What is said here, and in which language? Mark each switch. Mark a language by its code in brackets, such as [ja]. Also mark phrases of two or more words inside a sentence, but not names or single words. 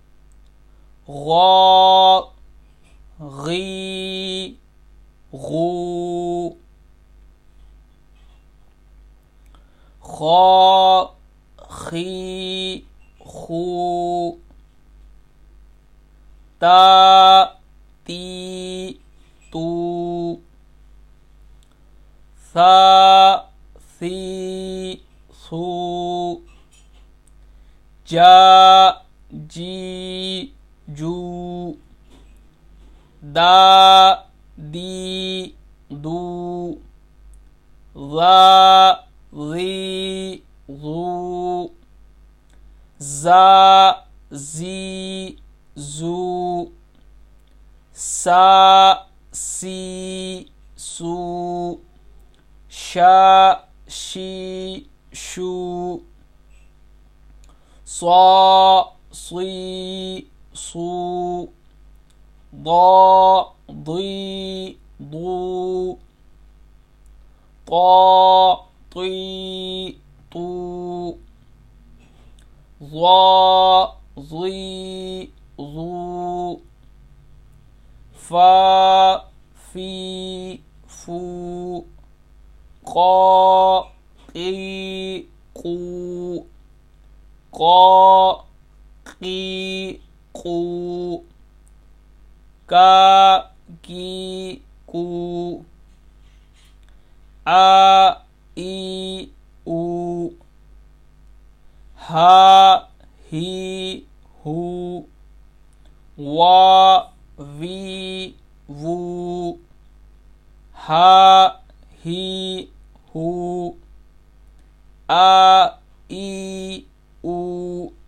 [ur] گا گی گو، کھا کھی کھو, تا تی تو، سا سی سو، جا جی جو, دا دی دو، زا زی زو, زا زی زو، سا سی سو، شا شی شو, صا صي صو ضا ضي ضو طا طي طو ظا ظي ظو فا في فو قا قي قو قا قي قو کا کی کو آ ای او ہا ہی ہو وا وی وو ہا ہی ہو آ ای او۔